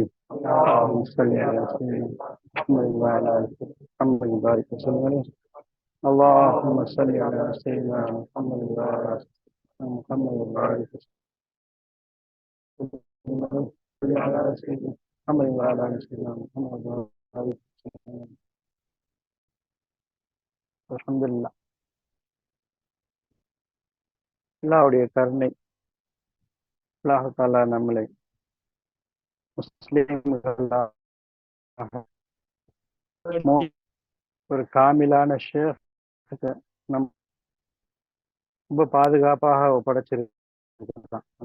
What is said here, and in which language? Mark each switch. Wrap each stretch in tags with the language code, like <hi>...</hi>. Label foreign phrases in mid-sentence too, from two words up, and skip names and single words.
<ar>اللهم صل على سيدنا محمد وعلى آل محمد وبارك وسلم عليه. اللهم صل على سيدنا محمد وعلى آل محمد وبارك وسلم عليه. صل على سيدنا محمد وعلى آل سيدنا محمد وبارك وسلم عليه. الحمد لله.</ar> <ta>அல்லாஹ்வுடைய கருணை,</ta> <ar>الله تعالى</ar> <ta>நம்மளை முஸ்லிம்களாக ஒரு காமிலான ஷேக் நம் ரொம்ப பாதுகாப்பாக ஒப்படைச்சிருக்கான்.</ta>